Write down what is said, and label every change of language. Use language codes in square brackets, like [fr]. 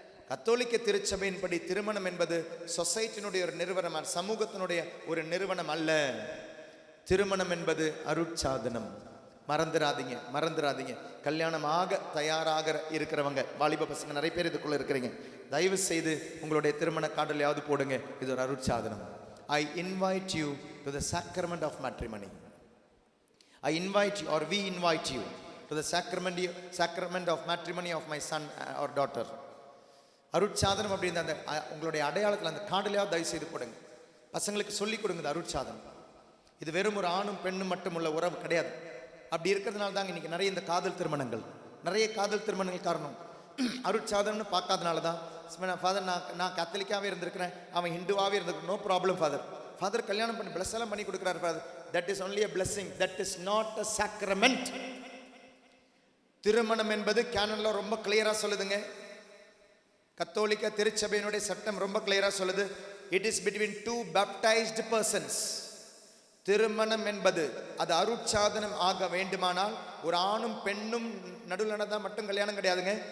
[ta] கத்தோலிக்க திருச்சபையின்படி திருமணம் என்பது சொசைட்டியினுடைய ஒரு நிறுவனம், சமூகத்தினுடைய ஒரு நிறுவனம் அல்ல. திருமணம் என்பது அருட்சாதனம். மறந்துடாதீங்க. கல்யாணம் ஆக தயாராக இருக்கிறவங்க, வாலிப பசங்க நிறைய பேர் இதுக்குள்ள இருக்கிறீங்க, தயவு செய்து உங்களுடைய திருமண கார்டிலையாவது போடுங்க, இது ஒரு அருட்சாதனம். [en] I invite you to the sacrament of matrimony. I invite you, or we invite you to the sacrament of matrimony of my son or daughter. [ta] அருட்சாதனம் அப்படின்ற அந்த உங்களுடைய அடையாளத்தில் அந்த கார்டிலையாவது தயவு செய்து போடுங்க. பசங்களுக்கு சொல்லிக் கொடுங்க அருட்சாதனம். இது வெறும் ஒரு ஆணும் பெண்ணும் மட்டும் உள்ள உறவு கிடையாது. அப்படி இருக்கிறதுனால தாங்க இன்னைக்கு நிறைய இந்த காதல் திருமணங்கள் காரணம் அருட்சாதனம்னு பார்க்காதனால தான். ஃபாதர், நான் கத்தலிக்காவே இருந்திருக்கிறேன், அவன் ஹிந்துவாகவே இருந்திருக்க, நோ ப்ராப்ளம் ஃபாதர் கல்யாணம் பண்ணி பிளஸ் எல்லாம் பண்ணி கொடுக்குறாரு father. [en] That is only a blessing, that is not a sacrament. [ta] திருமணம் என்பது கேனன்ல ரொம்ப கிளியரா சொல்லுதுங்க. கத்தோலிக்க திருச்சபையினுடைய சட்டம் ரொம்ப கிளியரா சொல்லுது, [en] it is between two baptized persons. [ta] திருமணம் என்பது அது அருட்சாதனம் ஆக வேண்டுமானால் ஒரு ஆணும் பெண்ணும் நடுவில் நடந்தால் மட்டும் கல்யாணம் கிடையாதுங்க.